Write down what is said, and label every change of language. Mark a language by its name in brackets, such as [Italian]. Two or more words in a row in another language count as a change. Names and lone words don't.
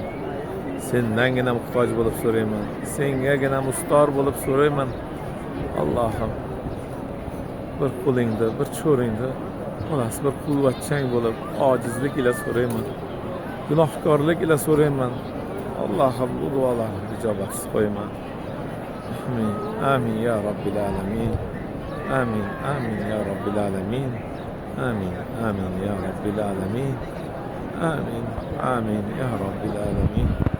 [Uzbek] Sendangina muhtoj bo'lib so'rayman, sengagina mustor bo'lib so'rayman. Allohim, bir qo'lingda, bir cho'ringda, onasi bir quvvatchang bo'lib ojizlik ila so'rayman, gunohkorlik ila so'rayman. Allohim, bu duolarni ijobatsiz qo'yma. [Arabic] آمين آمين يا رب العالمين. آمين آمين يا رب العالمين. آمين آمين يا رب العالمين. آمين آمين يا رب العالمين.